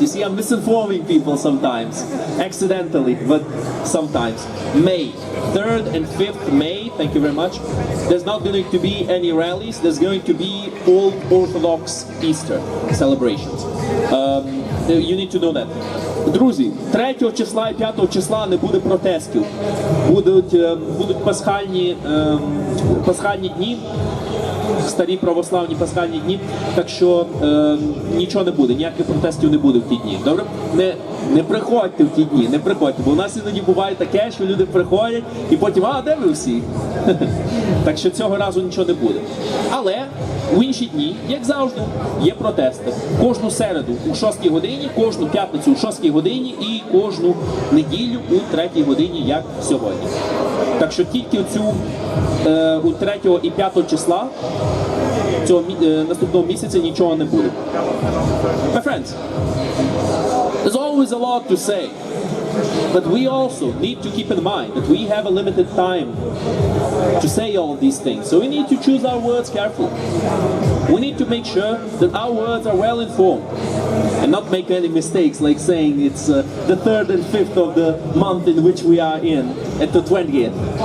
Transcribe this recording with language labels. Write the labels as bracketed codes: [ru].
[en] You see, I'm misinforming people sometimes, accidentally, but sometimes. May, 3rd and 5th May, thank you very much. There's not going to be any rallies, there's going to be Old Orthodox Easter celebrations. You need to know that. [uk] Друзі, 3 числа і 5 числа не буде протестів. Будуть пасхальні дні. старі православні пасхальні дні, так що нічого не буде, ніяких протестів не буде в ті дні. Добре? Не приходьте в ті дні, не приходьте, бо у нас іноді буває таке, що люди приходять і потім, а де ви всі? Так що цього разу нічого не буде. Але в інші дні, як завжди, є протести. Кожну середу у 6 годині, кожну п'ятницю у 6 годині і кожну неділю у 3 годині, як сьогодні. Так що тільки у 3 і 5 числа цього наступного місяця нічого не буде. [en] My friends, there's always a lot to say. But we also need to keep in mind that we have a limited time to say all these things. So we need to choose our words carefully. We need to make sure that our words are well informed and not make any mistakes like saying it's the 3rd and 5th of the month in which we are in at the 20th.